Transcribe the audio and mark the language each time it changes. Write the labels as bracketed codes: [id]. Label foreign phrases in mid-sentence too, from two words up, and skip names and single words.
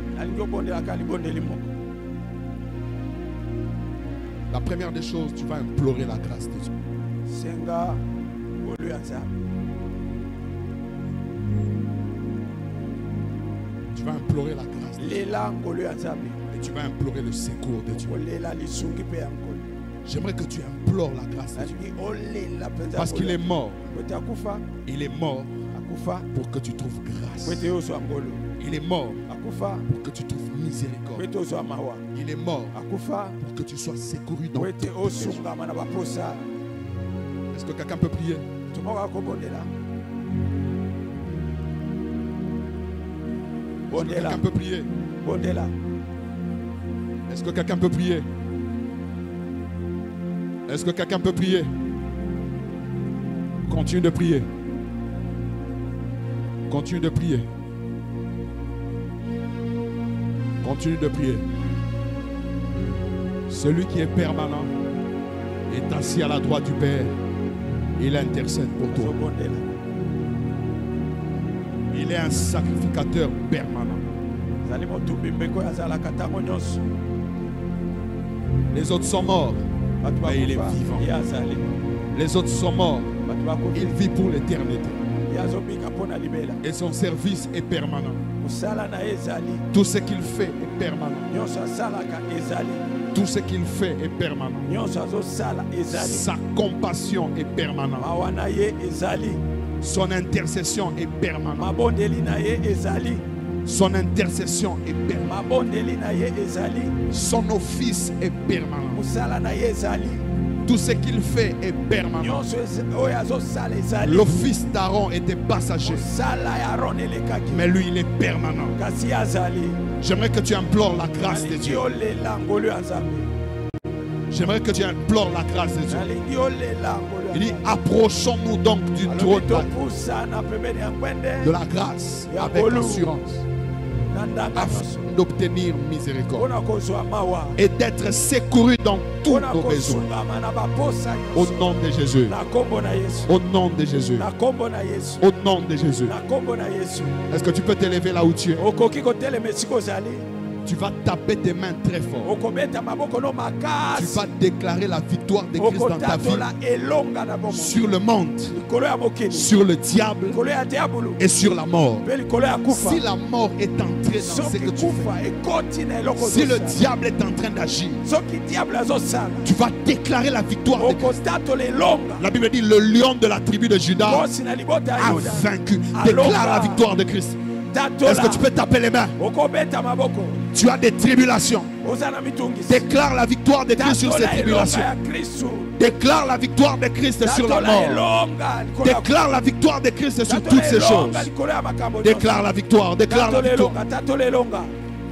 [fr] La première des choses, tu vas implorer la grâce de Dieu. implorer la grâce de Dieu. [ln] lela ngolo ya nzambe [fr] Et tu vas implorer le secours de Dieu. [ln] kolela lisungi mpe ya nkolo [fr] J'aimerais que tu implores la grâce de Dieu. [ln] nalingi olela mpenza [fr] Parce qu'il est mort. [ln] ete akufa [fr] Il est mort [ln] akufa [fr] pour que tu trouves grâce. [ln] po ete ozwa ngolo [fr] Il est mort [ln] akufa [fr] pour que tu trouves [ln] po [fr] miséricorde. [ln] ete ozwa mawa [fr] Il est mort [ln] akufa [fr] pour que tu sois secouru dans [ln] po [fr] tes [ln] ete [fr] besoins. [ln] osungama na baposa [fr] Est-ce que quelqu'un peut prier? [ln] tomoko akobondela [fr] Est-ce que [ln] bondela [fr] quelqu'un peut prier? [ln] bondela [fr] Est-ce que quelqu'un peut prier? Est-ce que quelqu'un peut prier? Continue de prier. Continue de prier. Continue de prier. Celui qui est permanent est assis à la droite du Père. Il intercède pour toi. [ln] ozobondela [fr] Il est un sacrificateur permanent. [ln] ezali motumbi mbeko oyo azalaka ntango nyonso [fr] Les autres sont morts, [ln] bato [fr] mais il est [ln] bakufa [fr] vivant. [ln] ye azali [fr] Les autres sont morts. [ln] bato bakufi [fr] Il vit pour l'éternité. [ln] ye azobika mpo na libela [fr] Et son service est permanent. [ln] mosala na ye ezali [fr] Tout ce qu'il fait est permanent. [ln] nyonso asalaka ezali [fr] Tout ce qu'il fait est permanent. [ln] nyonso azosala ezali [fr] Sa compassion est permanente. [ln] mawa na ye ezali [fr] Son intercession est permanente. [ln] mabondeli na ye ezali [fr] Son intercession est permanente. [ln] mabondeli na ye ezali [fr] Son office est permanent. [ln] mosala na ye ezali [fr] Tout ce qu'il fait est permanent. [ln] nyonso oyo azosala ezali [fr] L'office d'Aaron était passager, [ln] mosala ya aron elekaki [fr] mais lui il est permanent. [ln] kasi ye azali [fr] J'aimerais que tu implores la grâce de [ln] nalingi [fr] Dieu. [ln] olela ngolo ya nzambe [fr] J'aimerais que tu implores la grâce de Dieu. [ln] nalingi olela ngolo ya [fr] Il dit, [ln] nzambe [fr] approchons-nous donc du trône [ln] alobi topusana pembeni ya [fr] de [ln] ngwende [fr] la grâce [ln] Ya [fr] avec [ln] bolu. [fr] assurance, [ln] na ndanga nyonso [fr] afin d'obtenir miséricorde [ln] mpona kozwa mawa [fr] et d'être secouru dans tous [ln] mpona [fr] nos besoins. [ln] kosungama na baposa [fr] Au [ln] nyonso [fr] nom de Jésus. [ln] na kombo na yesu [fr] Au nom de Jésus. [ln] na kombo na yesu [fr] Au nom de Jésus. [ln] na kombo na yesu [fr] Est-ce que tu peux t'élever là où tu es? [ln] okoki kotelema esika ozali [fr] Tu vas taper tes mains très fort. [ln] okobeta maboko no [fr] Tu [ln] makasi [fr] vas déclarer la victoire de Christ dans ta vie [ln] okotatola elonga na bomoi [fr] sur le monde, [ln] likolo ya mokili [fr] sur le diable [ln] likolo ya diabolo [fr] et sur la mort. [ln] mpe likolo ya kufa [fr] Si la mort est entrée dans ce [ln] soki [fr] que tu fais, [ln] kufa ekoti na eloko [fr] si le [ln] ozosala [fr] diable est en train d'agir, [ln] soki diable azosala [fr] tu vas déclarer la victoire de Christ. [ln] okotatola elonga [fr] La Bible dit le lion de la tribu de Judas [ln] kosi na libota ya [fr] a [ln] yuda [fr] vaincu. [ln] Alonga. [fr] Déclare la victoire de Christ. Est-ce que tu peux taper les mains? [ln] okobeta maboko [fr] Tu as des tribulations. [ln] oza na mitungisi [fr] Déclare la victoire de Christ sur ces [ln] tatola elonga [fr] tribulations. [ln] ya kristu [fr] Déclare la victoire de Christ sur la [ln] tatola [fr] mort. [ln] elonga likolo ya [fr] Déclare la victoire de Christ sur [ln] tatola [fr] toutes ces [ln] elonga [fr] choses. [ln] likolo ya makambo nyonso. [fr] Déclare la victoire. Déclare la [ln] tatola [fr] victoire. [ln] elonga tatola elonga